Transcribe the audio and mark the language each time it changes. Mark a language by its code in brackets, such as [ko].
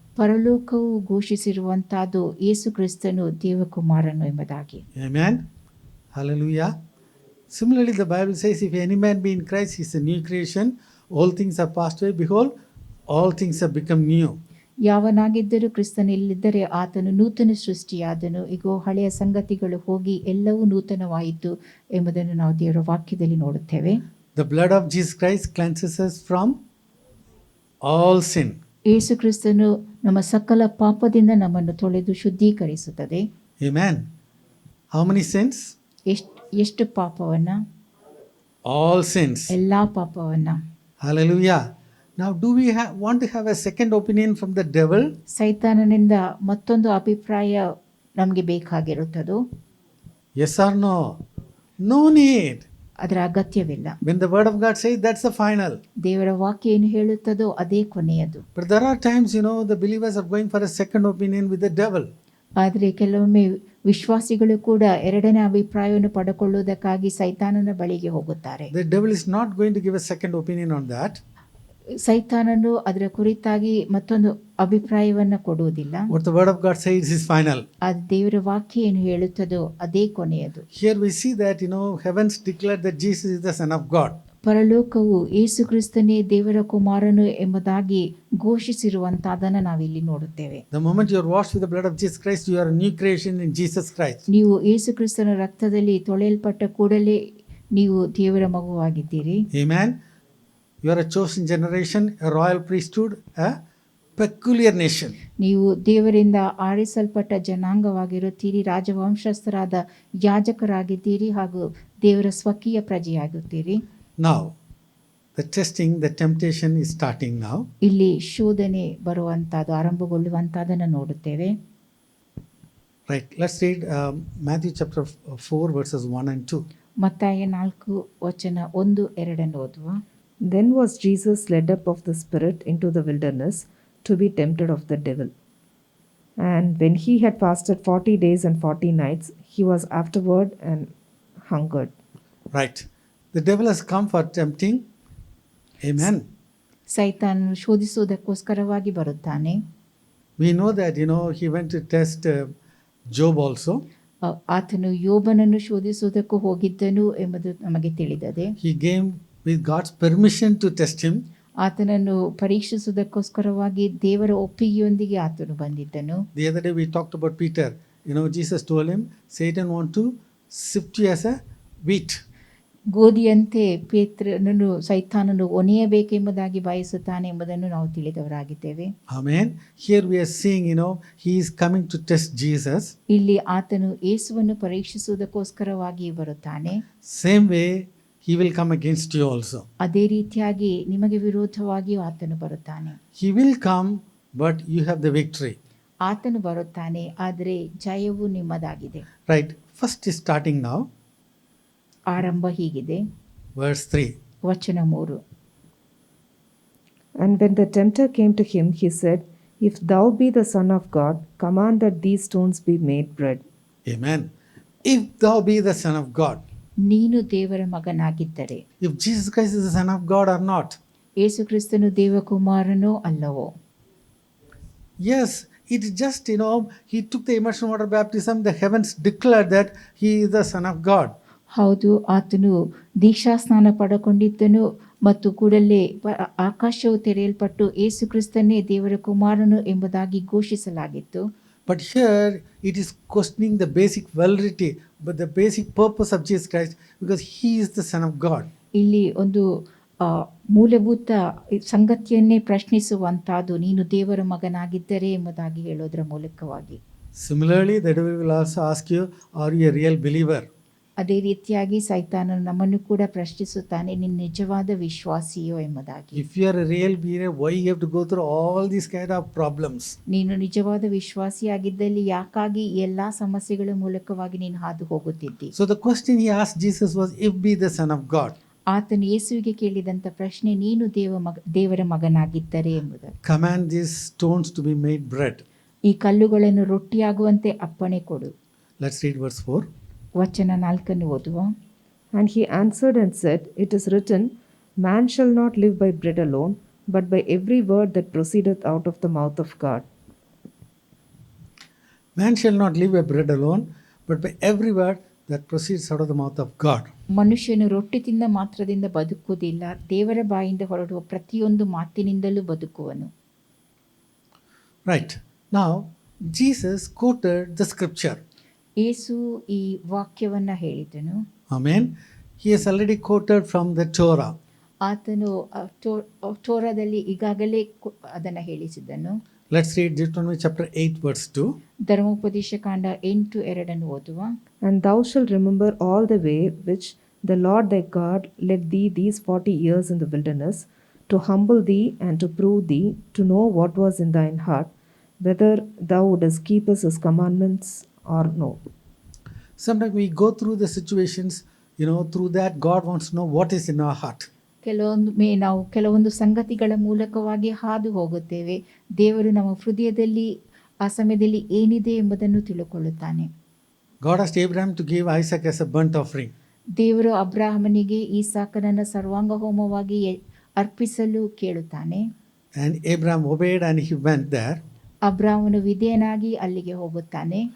[kn] ಪರಲೋಕವು ಘೋಷಿಸಿರುವಂತಹದ್ದು ಯೇಸು ಕ್ರಿಸ್ತನು ದೇವಕುಮಾರನು ಎಂಬುದಾಗಿ. [en] Amen. Hallelujah. Similarly, the Bible says, if any man be in Christ, he is a new creation. All things are passed away. Behold, all things have become new. [kn] ಯಾವನಾಗಿದ್ದರೂ ಕ್ರಿಸ್ತನಲ್ಲಿದ್ದರೆ ಆತನು ನೂತನ ಸೃಷ್ಟಿಯಾದನು, ಇಗೋ ಹಳೆಯ ಸಂಗತಿಗಳು ಹೋಗಿ ಎಲ್ಲವೂ ನೂತನವಾಯಿತು ಎಂಬುದನ್ನು ನಾವು ದೇವರ ವಾಕ್ಯದಲ್ಲಿ ನೋಡುತ್ತೇವೆ. [en] The blood of Jesus Christ cleanses us from all sin. [kn] ಯೇಸು ಕ್ರಿಸ್ತನು ನಮ್ಮ ಸಕಲ ಪಾಪದಿಂದ ನಮ್ಮನ್ನು ತೊಳೆದು ಶುದ್ಧೀಕರಿಸುತ್ತದೆ. [en] Amen. How many sins? [kn] ಎಷ್ಟು ಪಾಪವನ್ನ? [en] All sins. [kn] ಎಲ್ಲಾ ಪಾಪವನ್ನ. [en] Hallelujah. Now, do we want to have a second opinion from the devil? [kn] ಸೈತಾನನಿಂದ ಮತ್ತೊಂದು ಅಭಿಪ್ರಾಯ ನಮಗೆ ಬೇಕಾಗಿರುತ್ತದೋ? [en] Yes or no? No need. [kn] ಅದರ ಅಗತ್ಯವಿಲ್ಲ. [en] When the word of God says, that's the final. [kn] ದೇವರ ವಾಕ್ಯ ಏನು ಹೇಳುತ್ತದೋ ಅದೇ ಕೊನೆಯದು. [en] But there are times, the believers are going for a second opinion with the devil. [kn] ಆದರೆ ಕೆಲವೊಮ್ಮೆ ವಿಶ್ವಾಸಿಗಳು ಕೂಡ ಎರಡನೇ ಅಭಿಪ್ರಾಯವನ್ನು ಪಡೆದುಕೊಳ್ಳುವುದಕ್ಕಾಗಿ ಸೈತಾನನ ಬಳಿಗೆ ಹೋಗುತ್ತಾರೆ. [en] The devil is not going to give a second opinion on that. [kn] ಸೈತಾನನು ಅದರ ಕುರಿತಾಗಿ ಮತ್ತೊಂದು ಅಭಿಪ್ರಾಯವನ್ನ ಕೊಡುವುದಿಲ್ಲ. [en] What the word of God says is final. [kn] ಅದು ದೇವರ ವಾಕ್ಯ ಏನು ಹೇಳುತ್ತದೋ ಅದೇ ಕೊನೆಯದು. [en] Here we see that, heavens declared that Jesus is the Son of God. [kn] ಪರಲೋಕವು ಯೇಸು ಕ್ರಿಸ್ತನೇ ದೇವರ ಕುಮಾರನು ಎಂಬುದಾಗಿ ಘೋಷಿಸಿರುವಂತಹದನ್ನು ನಾವಿಲ್ಲಿ ನೋಡುತ್ತೇವೆ. [en] The moment you are washed with the blood of Jesus Christ, you are a new creation in Jesus Christ. [kn] ನೀವು ಯೇಸು ಕ್ರಿಸ್ತನ ರಕ್ತದಲ್ಲಿ ತೊಳೆಯಲ್ಪಟ್ಟ ಕೂಡಲೇ ನೀವು ದೇವರ ಮಗುವಾಗಿದ್ದೀರಿ. [en] Amen. You are a chosen generation, a royal priesthood, a peculiar nation. [kn] ನೀವು ದೇವರಿಂದ ಆರಿಸಲ್ಪಟ್ಟ ಜನಾಂಗವಾಗಿರುತ್ತೀರಿ, ರಾಜವಂಶಸ್ಥರಾದ ಯಾಜಕರಾಗಿದ್ದೀರಿ ಹಾಗೂ ದೇವರ ಸ್ವಕೀಯ ಪ್ರಜೆಯಾಗುತ್ತೀರಿ. [en] Now, the testing, the temptation is starting now. [kn] ಇಲ್ಲಿ ಶೋಧನೆ ಬರುವಂತಹದ್ದು ಆರಂಭಗೊಳ್ಳುವಂತಹದನ್ನು ನೋಡುತ್ತೇವೆ. [en] Right. Let's read Matthew chapter 4 verses 1 and 2. [kn] ಮತ್ತಾಯ 4:1-2 ಓದುವ. [en] Then was Jesus led up of the Spirit into the wilderness to be tempted of the devil. And when he had fasted 40 days and 40 nights, he was afterward and hungered. Right. The devil has come for tempting. Amen. [kn] ಸೈತಾನನು ಶೋಧಿಸುವುದಕ್ಕೋಸ್ಕರವಾಗಿ ಬರುತ್ತಾನೆ. [en] We know that, he went to test Job also. [kn] ಆತನು ಯೋಬನನ್ನು ಶೋಧಿಸುವುದಕ್ಕೂ ಹೋಗಿದ್ದನು ಎಂಬುದು ನಮಗೆ ತಿಳಿದದೆ. [en] He came with God's permission to test him. [kn] ಆತನನ್ನು ಪರೀಕ್ಷಿಸುವುದಕ್ಕೋಸ್ಕರವಾಗಿ ದೇವರ ಒಪ್ಪಿಗೆಯೊಂದಿಗೆ ಆತನು ಬಂದಿದ್ದನು. [en] The other day we talked about Peter. Jesus told him, Satan want to sift you as a wheat. [kn] ಗೋಧಿಯಂತೆ ಪೇತ್ರನನ್ನು ಸೈತಾನನು ಒನೆಯಬೇಕೆಂಬುದಾಗಿ ಬಯಸುತ್ತಾನೆ ಎಂಬುದನ್ನು ನಾವು ತಿಳಿದವರಾಗಿದ್ದೇವೆ. [en] Amen. Here we are seeing, he is coming to test Jesus. [kn] ಇಲ್ಲಿ ಆತನು ಯೇಸುವನ್ನು ಪರೀಕ್ಷಿಸುವುದಕ್ಕೋಸ್ಕರವಾಗಿ ಬರುತ್ತಾನೆ. [en] Same way he will come against you also. [kn] ಅದೇ ರೀತಿಯಾಗಿ ನಿಮಗೆ ವಿರೋಧವಾಗಿಯೂ ಆತನು ಬರುತ್ತಾನೆ. [en] He will come, but you have the victory. [kn] ಆತನು ಬರುತ್ತಾನೆ, ಆದರೆ ಜಯವು ನಿಮ್ಮದಾಗಿದೆ. [en] Right. First is starting now. [kn] ಆರಂಭ ಹೀಗಿದೆ. [en] Verse 3. [kn] ವಚನ 3. [en] And when the tempter came to him, he said, If thou be the Son of God, command that these stones be made bread. Amen. If thou be the Son of God. [kn] ನೀನು ದೇವರ ಮಗನಾಗಿದ್ದರೆ. [en] If Jesus Christ is the Son of God or not. [kn] ಯೇಸು ಕ್ರಿಸ್ತನು ದೇವಕುಮಾರನೋ ಅಲ್ಲವೋ? [en] Yes, it is just, he took the immersion water baptism. The heavens declared that he is the Son of God. [kn] ಹೌದು, ಆತನು ದೀಕ್ಷಾ ಸ್ನಾನ ಪಡೆದುಕೊಂಡಿದ್ದನು ಮತ್ತು ಕೂಡಲೇ ಆಕಾಶವು ತೆರೆಯಲ್ಪಟ್ಟು ಯೇಸು ಕ್ರಿಸ್ತನೇ ದೇವರ ಕುಮಾರನು ಎಂಬುದಾಗಿ ಘೋಷಿಸಲಾಗಿತ್ತು. [en] But here it is questioning the basic validity, but the basic purpose of Jesus Christ, because he is the Son of God. [kn] ಇಲ್ಲಿ ಒಂದು ಮೂಲಭೂತ ಸಂಗತಿಯನ್ನೇ ಪ್ರಶ್ನಿಸುವಂತಹದ್ದು, ನೀನು ದೇವರ ಮಗನಾಗಿದ್ದರೆ ಎಂಬುದಾಗಿ ಹೇಳೋದರ ಮೂಲಕವಾಗಿ. [en] Similarly, the devil will also ask you, are you a real believer? [kn] ಅದೇ ರೀತಿಯಾಗಿ ಸೈತಾನನು ನಮ್ಮನ್ನು ಕೂಡ ಪ್ರಶ್ನಿಸುತ್ತಾನೆ, ನೀನು ನಿಜವಾದ ವಿಶ್ವಾಸಿಯೋ ಎಂಬುದಾಗಿ. [en] If you are a real believer, why you have to go through all these kind of problems? [kn] ನೀನು ನಿಜವಾದ ವಿಶ್ವಾಸಿಯಾಗಿದ್ದಲ್ಲಿ ಯಾಕಾಗಿ ಎಲ್ಲಾ ಸಮಸ್ಯೆಗಳ ಮೂಲಕವಾಗಿ ನೀನು ಹಾದು ಹೋಗುತ್ತಿದ್ದಿ? [en] So the question he asked Jesus was, if be the Son of God. [kn] ಆತನು ಯೇಸುವಿಗೆ ಕೇಳಿದಂತ ಪ್ರಶ್ನೆ, ನೀನು ದೇವರ ಮಗನಾಗಿದ್ದರೆ ಎಂಬುದು. [en] Command these stones to be made bread. [kn] ಈ ಕಲ್ಲುಗಳನ್ನು ರೊಟ್ಟಿಯಾಗುವಂತೆ ಅಪ್ಪಣೆ ಕೊಡು. [en] Let's read verse 4. [kn] ವಚನ 4 ಓದುವ. [en] And he answered and said, It is written, Man shall not live by bread alone, but by every word that proceedeth out of the mouth of God. Man shall not live by bread alone, but by every word that proceeds out of the mouth of God. [kn] ಮನುಷ್ಯನು ರೊಟ್ಟಿ ತಿಂದ ಮಾತ್ರದಿಂದ ಬದುಕುವುದಿಲ್ಲ, ದೇವರ ಬಾಯಿಂದ ಹೊರಡುವ ಪ್ರತಿಯೊಂದು ಮಾತಿನಿಂದಲೂ ಬದುಕುವನು. [en] Right. Now, Jesus quoted the scripture. [kn] ಯೇಸು ಈ ವಾಕ್ಯವನ್ನ ಹೇಳಿದನು. [en] Amen. He has already quoted from the Torah. [kn] ಆತನು ಟೋರಾದಲ್ಲಿ ಈಗಾಗಲೇ ಅದನ್ನು ಹೇಳಿಸಿದನು. [en] Let's read Deuteronomy chapter 8 verse 2. [kn] ಧರ್ಮೋಪದೇಶ ಕಾಂಡ 8:2 ಓದುವ. [en] And thou shalt remember all the way which the Lord thy God led thee these 40 years in the wilderness, to humble thee and to prove thee, to know what was in thine heart, whether thou wouldest keep his commandments or no. Sometimes we go through the situations, through that God wants to know what is in our heart. [kn] ಕೆಲವೊಮ್ಮೆ ನಾವು ಕೆಲವೊಂದು ಸಂಗತಿಗಳ ಮೂಲಕವಾಗಿ ಹಾದು ಹೋಗುತ್ತೇವೆ. ದೇವರು ನಮ್ಮ ಹೃದಯದಲ್ಲಿ ಆ ಸಮಯದಲ್ಲಿ ಏನಿದೆ ಎಂಬುದನ್ನು ತಿಳುಕೊಳ್ಳುತ್ತಾನೆ. [en] God asked Abraham to give Isaac as a burnt offering. [kn] ದೇವರು ಅಬ್ರಾಹಮನಿಗೆ ಈಸಾಕನನ್ನು ಸರ್ವಾಂಗ ಹೋಮವಾಗಿ ಅರ್ಪಿಸಲು ಕೇಳುತ್ತಾನೆ. [en] And Abraham obeyed and he went there. [kn] ಅಬ್ರಾಹಮನು ವಿಧೇಯನಾಗಿ ಅಲ್ಲಿಗೆ ಹೋಗುತ್ತಾನೆ.